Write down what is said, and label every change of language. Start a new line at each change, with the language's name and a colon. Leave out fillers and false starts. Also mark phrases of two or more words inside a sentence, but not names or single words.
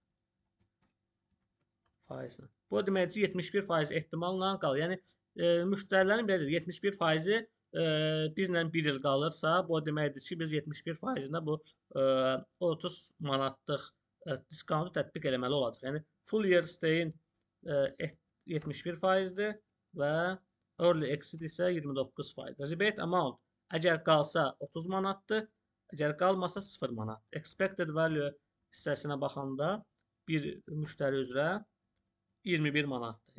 Azerbaijani: Faizlə. Bu deməkdir ki, 71% ehtimalla qalır. Yəni, müştərilərin belədir, 71%-i bizlə 1 il qalırsa, bu deməkdir ki, biz 71%-nə bu 30 manatlıq diskontu tətbiq eləməli olacaq. Yəni,
English: full year stay-in
Azerbaijani: 71%-dir və
English: early exit
Azerbaijani: isə 29%.
English: Rebate amount
Azerbaijani: əgər qalsa 30 manatdır, əgər qalmasa 0 manat.
English: Expected value
Azerbaijani: hissəsinə baxanda bir müştəri üzrə 21 manatdır.